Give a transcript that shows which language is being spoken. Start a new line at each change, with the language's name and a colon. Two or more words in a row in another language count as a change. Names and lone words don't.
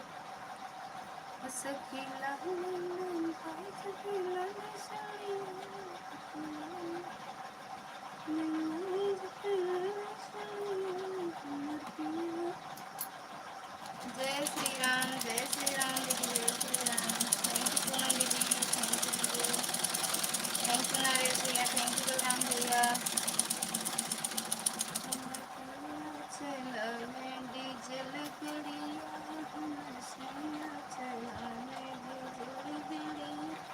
Hindi: सखी लाल ब्लाउज पे लाल सड़ी, जय श्री राम, जय श्री राम दीदी, जय श्री राम।
English: thank you
Hindi: पूनम दीदी,
English: thank you
Hindi: दीदी,
English: thank you
Hindi: नरेश भैया,
English: thank you
Hindi: बलराम भैया। चला मैं डीजल गड़िया, चला मैं डीजल गड़िया।